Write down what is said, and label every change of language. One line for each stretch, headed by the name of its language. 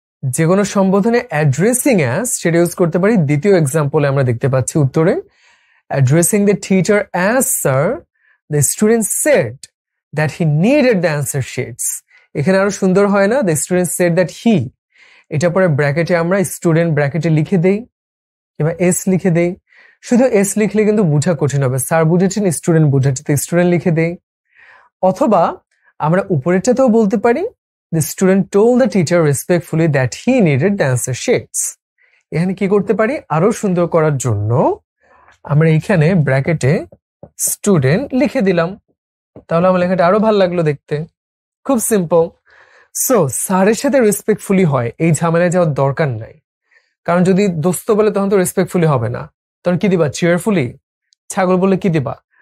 Bangla: যে কোনো সম্বোধনে
English: addressing as
Bangla: সেটা ইউজ করতে পারি। দ্বিতীয় এক্সাম্পলে আমরা দেখতে পাচ্ছি উত্তরে
English: Addressing the teacher as sir, the student said that he needed the answer sheets.
Bangla: এখানে আরো সুন্দর হয় না?
English: the student said that he,
Bangla: এটা পরে ব্র্যাকেটে আমরা স্টুডেন্ট ব্র্যাকেটে লিখে দেই কিংবা এস লিখে দেই। শুধু এস লিখলে কিন্তু বোঝা কঠিন হবে। স্যার বুঝেছেন, স্টুডেন্ট বুঝেছে, তো স্টুডেন্ট লিখে দেই। অথবা আমরা উপরেরটাতেও বলতে পারি
English: the student told the teacher respectfully that he needed the answer sheets.
Bangla: এখানে কি করতে পারি? আরো সুন্দর করার জন্য আমরা এখানে ব্র্যাকেটে স্টুডেন্ট লিখে দিলাম। তাহলে আমার লেখাটা আরো ভালো লাগলো দেখতে। খুব সিম্পল। সো স্যারের সাথে রেসপেক্টফুলি হয়, এই ঝামেলায় যাওয়ার দরকার নাই। কারণ যদি দোস্ত বলে তখন তো রেসপেক্টফুলি হবে না, তখন কি দিবা? চিয়ারফুলি। ছাগল বলে কি দিবা?